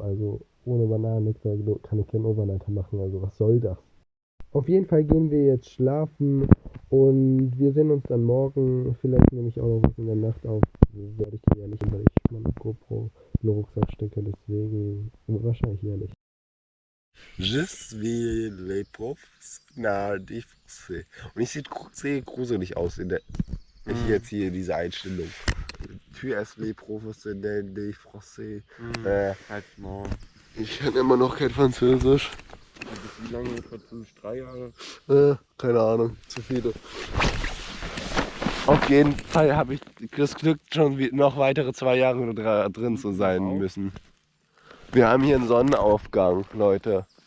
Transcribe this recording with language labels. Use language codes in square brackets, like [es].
[de] Also ohne Bananennektar kann ich keinen Overnighter machen. Also was soll das? Auf jeden Fall gehen wir jetzt schlafen und wir sehen uns dann morgen. Vielleicht nehme ich auch noch was in der Nacht auf. Werde ich dir ehrlich, weil ich meine GoPro in den Rucksack stecke. Deswegen wahrscheinlich eher nicht. [fr] Je suis les professionnels des Français. [de] Und ich sehe gruselig aus jetzt hier diese Einstellung. [fr] Tu es les professionnels des Français. [de] Halt mal. Ich kann immer noch kein Französisch. Wie lange? 3 Jahre? Keine Ahnung, zu viele. Auf jeden Fall habe ich das Glück, schon noch weitere 2 Jahre drin zu sein müssen. Wir haben hier einen Sonnenaufgang, Leute.